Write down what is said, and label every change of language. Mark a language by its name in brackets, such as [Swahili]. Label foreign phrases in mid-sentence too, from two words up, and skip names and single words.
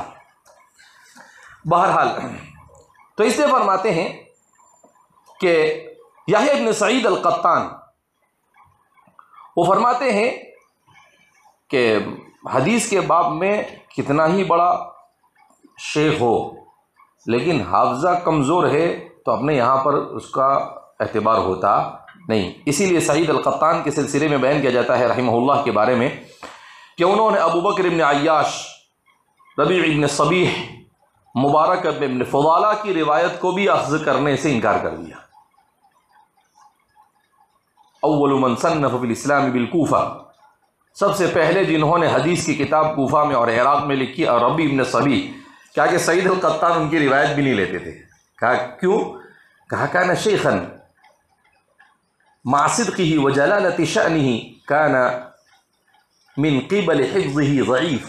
[Urdu] بہرحال تو اس سے فرماتے ہیں کہ یحییٰ ابن سعید القطان وہ فرماتے ہیں کہ حدیث کے باب میں کتنا ہی بڑا شیخ ہو لیکن حافظہ کمزور ہے تو اپنے یہاں پر اس کا اعتبار ہوتا نہیں۔ اسی لیے سعید القطان کے سلسلے میں بیان کیا جاتا ہے رحمہ اللہ کے بارے میں کہ انہوں نے ابو بکر ابن عیاش، ربیع ابن صبیح، مبارک ابن فضالہ کی روایت کو بھی اخذ کرنے سے انکار کر دیا۔ [Arabic] اول من صنف فی الاسلام بالکوفہ، [Urdu] سب سے پہلے جنہوں نے حدیث کی کتاب کوفہ میں اور عراق میں لکھی، اور ربیع ابن صبیح، کہا کہ سعید القطان ان کی روایت بھی نہیں لیتے تھے۔ کہا کیوں؟ [Arabic] کہا کان شیخا مع صدقہ وجلالۃ شأنہ کان من قبل حفظہ ضعیف۔